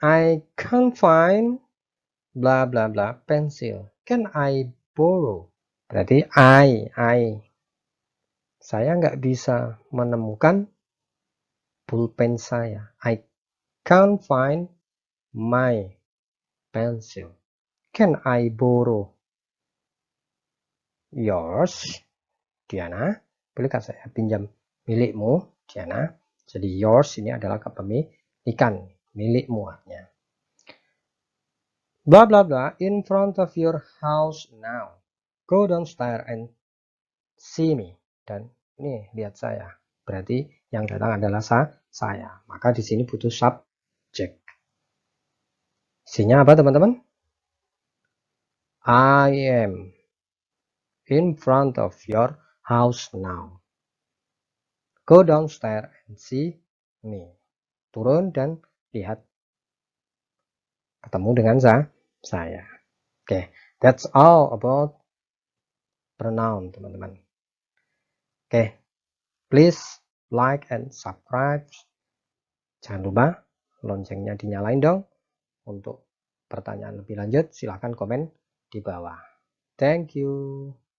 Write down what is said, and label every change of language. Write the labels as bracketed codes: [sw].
[en] I can't find bla bla bla pencil. Can I borrow? [id] Berarti [en] I. [id] Saya nggak bisa menemukan pulpen saya. [en] I can't find my pencil. Can I borrow yours, [id] Diana. Bolehkah saya pinjam milikmu, Diana? Jadi yours ini adalah kepemilikan, milikmu artinya. [en] Blah blah blah, in front of your house now. Go downstairs and see me. [id] Dan ini lihat saya. Berarti yang datang adalah saya. Maka di sini butuh subject. Isinya apa teman-teman? [en] I am in front of your house now. Go downstairs and see me. [id] Turun dan lihat. Ketemu dengan saya. Oke, [en] that's all about pronoun, [id] teman-teman. [en] Oke, please like and subscribe. [id] Jangan lupa loncengnya dinyalain dong. Untuk pertanyaan lebih lanjut, silahkan komen di bawah. [en] Thank you.